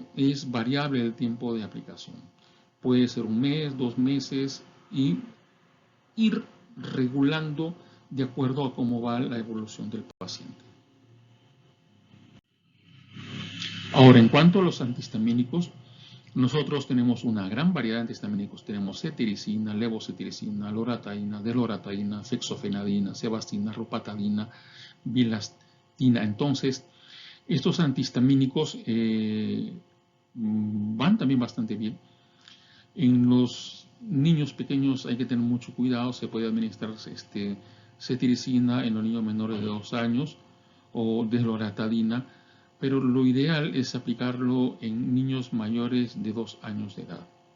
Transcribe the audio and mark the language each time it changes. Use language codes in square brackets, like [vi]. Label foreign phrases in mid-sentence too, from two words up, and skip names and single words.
[es] Es variable el tiempo de aplicación. Puede ser 1 mes, 2 meses y ir regulando de acuerdo a cómo va la evolución del paciente. Ahora, en cuanto a los antihistamínicos, nosotros tenemos una gran variedad de antihistamínicos. Tenemos cetiricina, levocetiricina, loratadina, delorataína, fexofenadina, sebastina, rupatadina, bilastina. Entonces, estos antihistamínicos van también bastante bien. En los niños pequeños hay que tener mucho cuidado. Se puede administrar cetiricina en los niños menores de 2 años o desloratadina, pero lo ideal es aplicarlo en niños mayores de 2 años de edad.